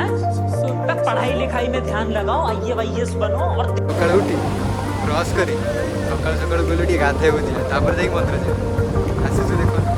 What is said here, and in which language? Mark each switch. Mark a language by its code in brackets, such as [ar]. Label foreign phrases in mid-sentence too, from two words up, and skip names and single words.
[hi] पढ़ाई लिखाई में ध्यान लगाओ, IAS बनो और [or] ବ୍ରସ୍ କରି ସକାଳୁ ସକାଳୁ ଗଲେ ଟିକେ ଗାଧୋଇବାକୁ ଯିବା ତାପରେ ଯାଇକି ମନ୍ଦିର ଯିବା ଆସିଛୁ ଦେଖ